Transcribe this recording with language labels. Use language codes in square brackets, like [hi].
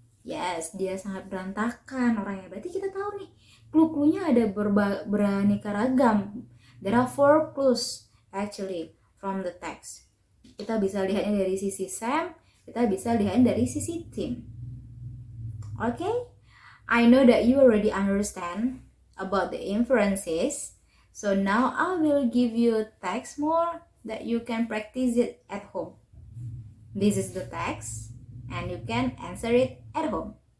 [id] Yes, dia sangat berantakan orangnya. Berarti kita tahu nih, clue-cluenya ada beraneka ragam. [en] There are 4 clues actually from the text. [id] Kita bisa lihatnya dari sisi Sam, kita bisa lihatnya dari sisi Tim. [en] Okay? I know that you already understand about the inferences. So now I will give you a text more that you can practice it at home. This is the text and you can answer it at home.